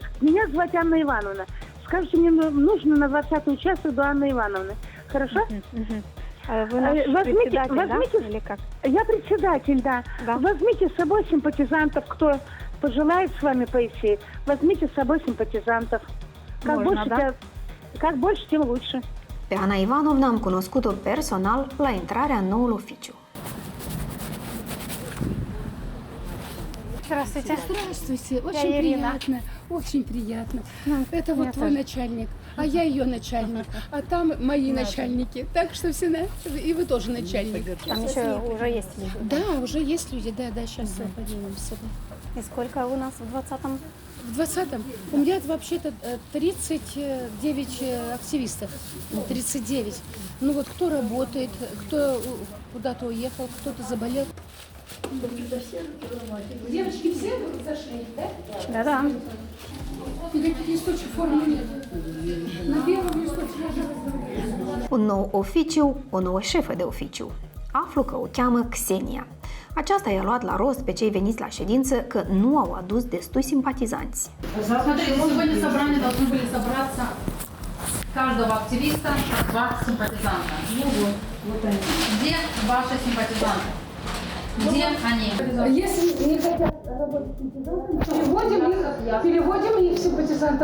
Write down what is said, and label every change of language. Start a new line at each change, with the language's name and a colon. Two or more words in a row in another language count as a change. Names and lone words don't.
Russian: Меня звать Анна Ивановна. Скажите, мне нужно на 20-й участок до Анны Ивановны. Хорошо? Вы наш председатель, да? Или как? Я председатель, да. Возьмите с собой симпатизантов, кто пожелает с вами пойти. Возьмите с собой симпатизантов. Как больше, тем лучше.
Romanian: Pe Ana Ivanovna am cunoscut-o personal la intrarea în noul oficiu.
Russian: Здравствуйте. Здравствуйте, Я очень Ирина. приятно, очень приятно. Это мне вот твой тоже. начальник, а я ее начальник, а там мои начальники. Так что все, и вы тоже начальник. Там еще уже есть люди. Да, уже есть люди, да, сейчас поднимемся. И сколько у нас в 20-м? В 20-м у меня вообще-то 39 активистов, 39. Ну вот кто работает, кто куда-то уехал, кто-то заболел. Девочки все зашли, да? Да-да. Никаких листочек формы нет. На первом листочке
Romanian: Un nou oficiu, o nouă șefă de oficiu. Aflu că o cheamă Xenia. Aceasta i-a luat la rost pe cei veniți la ședință că nu au adus destui simpatizanți.
Russian: Смотрите, сегодня в собрании должны были собраться каждого активиста, два симпатизанта. Ну вот они. Где ваши симпатизанты? Где они? Если не хотят работать симпатизантами, переводим их симпатизантов.